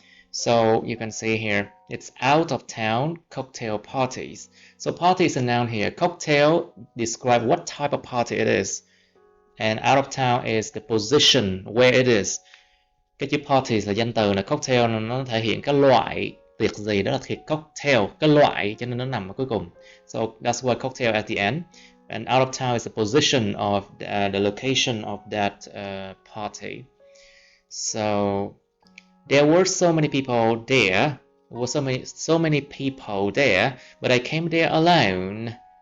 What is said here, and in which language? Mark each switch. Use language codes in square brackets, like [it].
[en] So you can see here, it's out of town cocktail parties. So party is a noun here. Cocktail describe what type of party it is. And out of town is the position where it is. [vi] Cái chữ parties là danh từ, là cocktail nó thể hiện cái loại tiệc gì, đó là tiệc cocktail, cái loại, cho nên nó nằm ở cuối cùng. [en] So that's why cocktail at the end. And out of town is the position of the location of that party. So there were so many people there. There were so many people there, but I came there alone.